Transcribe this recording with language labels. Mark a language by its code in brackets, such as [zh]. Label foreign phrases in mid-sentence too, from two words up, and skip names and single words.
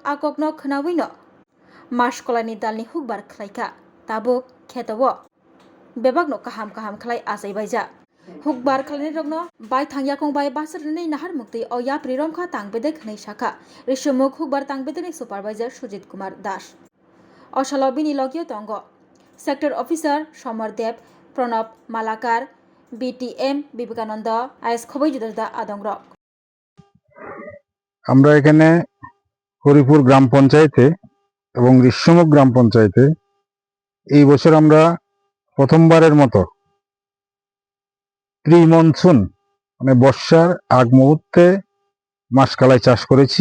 [trp] आककनो खोनावैनो मास्कलाइनि दालनि हुकबार खलायखा ताबुक खेतव बेबागनो काहाम काहाम खलाय आजायबायजा हुकबार खलायनि रकनो बाय थांयाकं बाय बासरनि नाहार मुक्ति अया प्रिरमखा तांगबेदेक हनै शाखा ऋषमुख हुकबार तांगबेदेकनि सुपारवाइजार सुजित कुमार दास अशलो बिनि लगियो तंग [en] sector officer [trp] समर देव प्रणब मालाकार बीटीएम विवेकानंद आइस खबै जुदा जुदा आदंरक [bn] আমরা এখানে হরিপুর গ্রাম পঞ্চায়েতে এবং ঋষমুখ গ্রাম পঞ্চায়েতে এই বছর আমরা প্রথমবারের মতো [en] pre monsoon [bn] মানে বর্ষার আগ মুহূর্তে মাসকালাই চাষ করেছি।